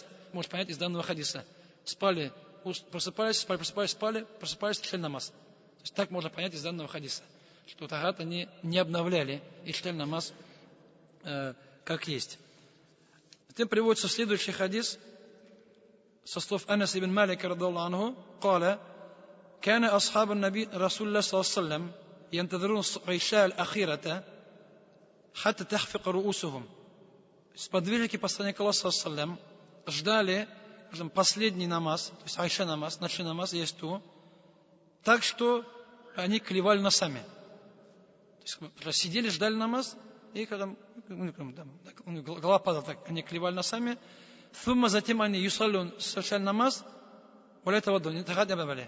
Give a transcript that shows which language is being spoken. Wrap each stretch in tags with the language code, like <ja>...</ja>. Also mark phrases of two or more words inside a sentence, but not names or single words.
<ru>Можно понять из данного хадиса. Спали, просыпались, просыпались, читали намаз. То есть так можно понять из данного хадиса, что тахарат они не обновляли и читали намаз как есть. Затем приводится следующий хадис со слов</ru> <ar>Анас ибн Малика رضي الله عنه, قال كان أصحاب النبي رسول الله صلى الله عليه وسلم ينتظرون العشاء الأخيرة حتى تخفق رؤوسهم.</ar> <ru>Сподвижники посланника Аллаха</ru> <ar>صلى الله عليه وسلم</ar> <ru>ждали последний намаз, то есть айша намаз, ночной намаз, есть то, так что они клевали носами. То есть сидели, ждали намаз, и когда голова падала, так они клевали носами. Затем они юсаллюн, совершали намаз, более того, тахарат не обновляли.</ru>